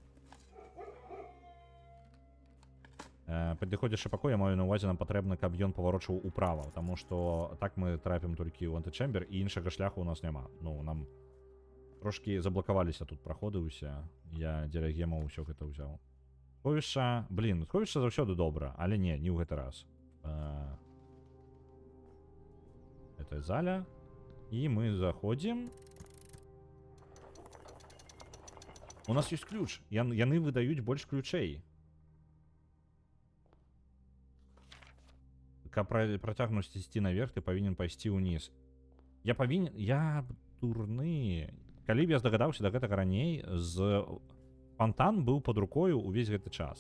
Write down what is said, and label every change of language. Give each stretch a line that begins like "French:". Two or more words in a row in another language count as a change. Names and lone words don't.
Belarusian: Падыходзячы пакой, я маю на ўвазе, нам патрэбна, каб ён паварочваў управа, таму што так мы трапім толькі ў антычэмбер, і іншага шляху у нас няма. Ну, нам трошкі заблакаваліся тут праходы ўсе. Я дзеля гемаў усё гэта ўзяў. Сховішча, блин, сховішча заўсёды добра, але не ў гэты раз.
Russian: Это заля. И мы заходим. У нас есть ключ.
Belarusian: Яны выдаюць больш ключей. Каб працягнуць ісці наверх, ты павінен пайсці ўніз. Я дурны. Калі б я здагадаўся да гэтага раней, фонтан быў пад рукою увесь гэты час.